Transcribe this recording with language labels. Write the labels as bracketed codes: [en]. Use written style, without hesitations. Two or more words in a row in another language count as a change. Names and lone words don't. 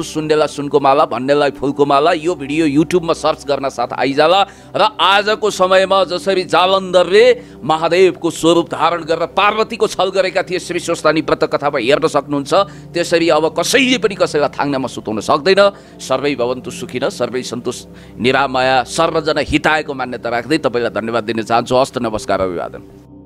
[ne] सुन्नेलाई सुनको माला, भन्नेलाई फुलको माला। यो भिडियो युट्युबमा सर्च गर्न साथ आइजाला र आजको समयमा जसरी जालन्धरले महादेवको स्वरूप धारण गरेर पार्वतीको छल गरेका थिए श्री स्वस्थानी व्रत कथामा हेर्न सक्नुहुन्छ, त्यसरी अब कसैले पनि कसैलाई थाङ्नामा सुताउन सक्दैन। [sa] सर्वै भवन्तु सुखिनः, सर्वै सन्तुष्ट, निरामया, सर्वजना हितायको [ne] मान्यता राख्दै तपाईँलाई धन्यवाद दिन चाहन्छु। हस्त, नमस्कार, अभिवादन।